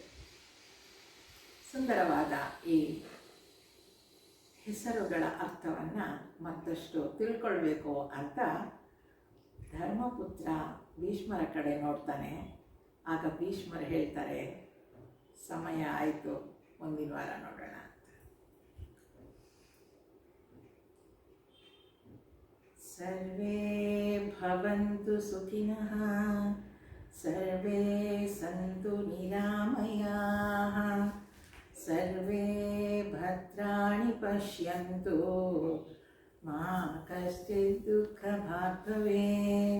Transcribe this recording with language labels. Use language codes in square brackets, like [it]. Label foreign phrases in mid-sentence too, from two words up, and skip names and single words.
[kn] ಸುಂದರವಾದ ಈ ಹೆಸರುಗಳ ಅರ್ಥವನ್ನು ಮತ್ತಷ್ಟು ತಿಳ್ಕೊಳ್ಬೇಕು ಅಂತ ಧರ್ಮಪುತ್ರ ಭೀಷ್ಮರ ಕಡೆ ನೋಡ್ತಾನೆ. ಆಗ ಭೀಷ್ಮರು ಹೇಳ್ತಾರೆ, ಸಮಯ ಆಯಿತು, ಮುಂದಿನ ವಾರ ನೋಡೋಣ ಅಂತ. [sa] ಸರ್ವೇ ಭವಂತು ಸುಖಿನಃ, ಸರ್ವೇ ಸಂತು ನಿರಾಮಯಾಃ, ಸರ್ವೇ ಭದ್ರಾಣಿ ಪಶ್ಯಂತು, ಮಾ ಕಶ್ಚಿತ್ ದುಃಖಭಾಗ್ ಭವೇತ್.